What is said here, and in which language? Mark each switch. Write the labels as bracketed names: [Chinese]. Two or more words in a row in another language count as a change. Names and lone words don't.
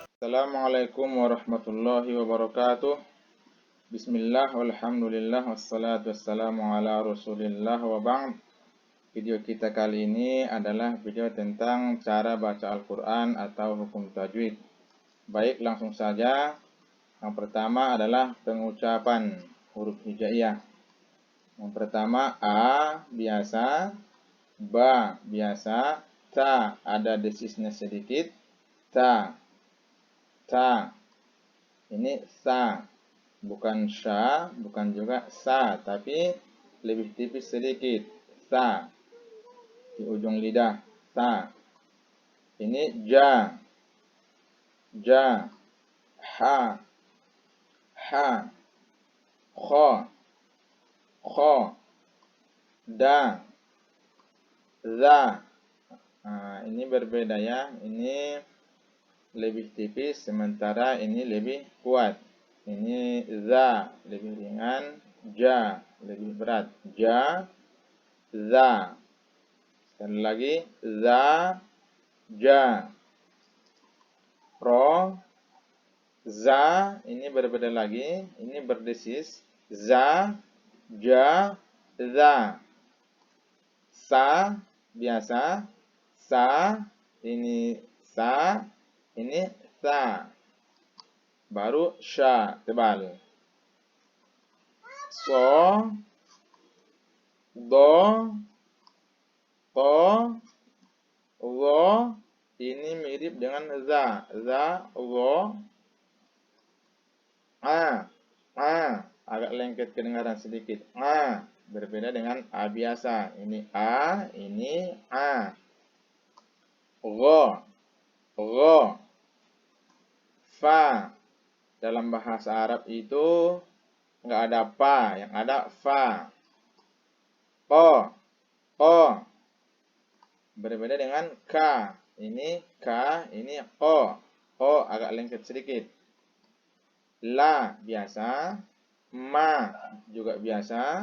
[Arabic] السلام عليكم ورحمة الله وبركاته. بسم الله، والحمد لله، والصلاة والسلام على رسول الله وبعد. [Indonesian] Video kita kali ini adalah video tentang cara baca Al-Quran atau hukum tajwid. Baik, langsung saja. Yang pertama adalah pengucapan huruf hijaiyah. Yang pertama A biasa, Ba biasa, Ta ada desisnya sedikit, Ta. Ini sa, bukan sya, bukan juga sa, tapi lebih tipis sedikit. Sa di ujung lidah, sa. Ini ja, ha, kho, da, za. Nah, ini berbeda ya. Ini lebih tipis, sementara ini lebih kuat. Ini za lebih ringan, ja lebih berat. Ja, za. Sekali lagi, za, ja. Ro, za, ini berbeda lagi. Ini berdesis. Za, ja, za. Sa, biasa. Sa, ini sa. Ini sa. Baru sya, tebal. So, do, to, zo. Ini mirip dengan za. Za, zo. A. Agak lengket kedengaran sedikit. A. Berbeda dengan A biasa. Ini A, ini A. Go. Fa. Dalam bahasa Arab itu nggak ada pa, yang ada fa. Ko. Berbeda dengan ka. Ini ka, ini ko. Ko agak lengket sedikit. La biasa. Ma juga biasa.